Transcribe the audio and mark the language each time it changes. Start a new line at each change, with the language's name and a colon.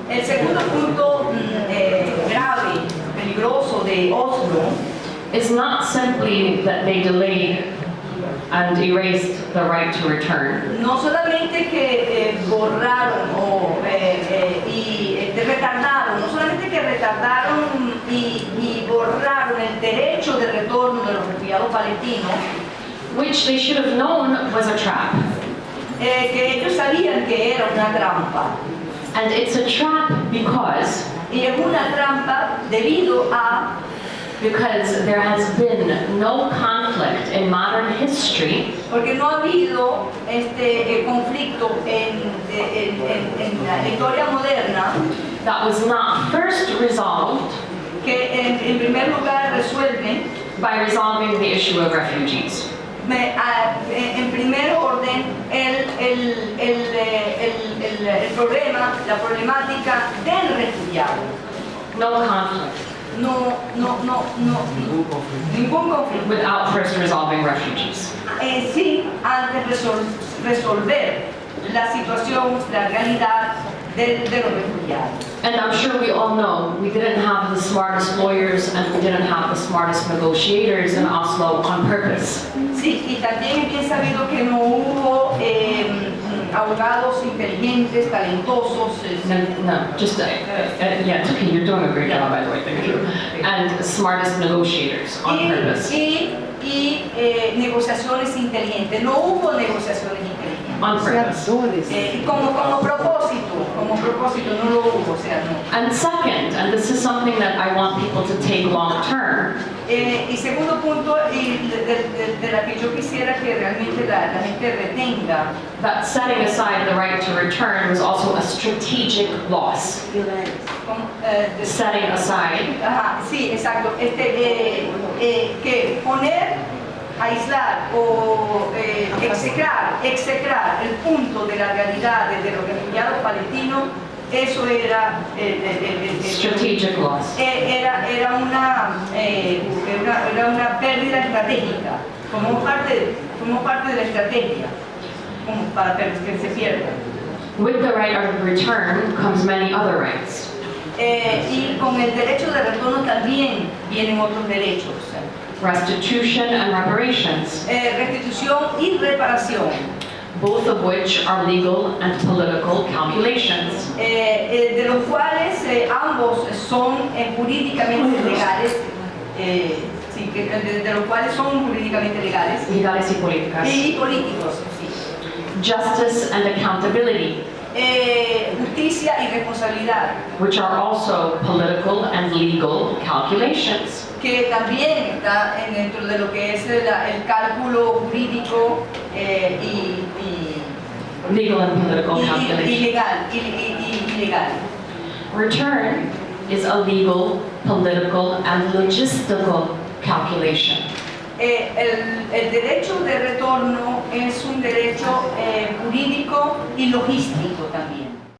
Spanish: El segundo punto grave, peligroso de Oslo
English: is not simply that they delayed and erased the right to return.
Spanish: no solamente que borraron y retardaron, no solamente que retardaron y borraron el derecho de retorno de los refugiados palestinos,
English: Which they should have known was a trap.
Spanish: que ellos sabían que era una trampa.
English: And it's a trap because
Spanish: Y es una trampa debido a
English: because there has been no conflict in modern history
Spanish: porque no ha habido conflicto en la historia moderna
English: that was not first resolved
Spanish: que en primer lugar resuelve
English: by resolving the issue of refugees.
Spanish: en primer orden el problema, la problemática del refugiado.
English: No conflict
Spanish: Ningún conflicto.
English: without first resolving refugees.
Spanish: Sí, antes de resolver la situación, la realidad de los refugiados.
English: And I'm sure we all know we didn't have the smartest lawyers and we didn't have the smartest negotiators in Oslo on purpose.
Spanish: Sí, y también es bien sabido que no hubo abogados inteligentes, talentosos.
English: No, just, yeah, it's okay, you're doing a great job, by the way, thank you. And smartest negotiators on purpose.
Spanish: Y negociaciones inteligentes. No hubo negociaciones inteligentes.
English: On purpose.
Spanish: Como propósito no lo hubo, o sea, no.
English: And second, and this is something that I want people to take long term,
Spanish: Y segundo punto, y de la que yo quisiera que realmente la gente retenga,
English: that setting aside the right to return was also a strategic loss. Setting aside
Spanish: ajá, sí, exacto, que poner, aislar o execrar el punto de la realidad de los refugiados palestinos, eso era
English: strategic loss.
Spanish: era una pérdida estratégica, como parte de la estrategia. como para que se pierda.
English: With the right of return comes many other rights.
Spanish: Y con el derecho de retorno también vienen otros derechos.
English: Restitution and reparations,
Spanish: Restitución y reparación,
English: both of which are legal and political calculations.
Spanish: de los cuales ambos son jurídicamente legales, sí, de los cuales son jurídicamente legales Legales y políticas. y políticos. Sí.
English: Justice and accountability,
Spanish: Justicia y responsabilidad,
English: which are also political and legal calculations.
Spanish: que también está dentro de lo que es el cálculo jurídico y
English: Legal and political calculations.
Spanish: legal.
English: Return is a legal, political, and logistical calculation.
Spanish: El derecho de retorno es un derecho jurídico y logístico también.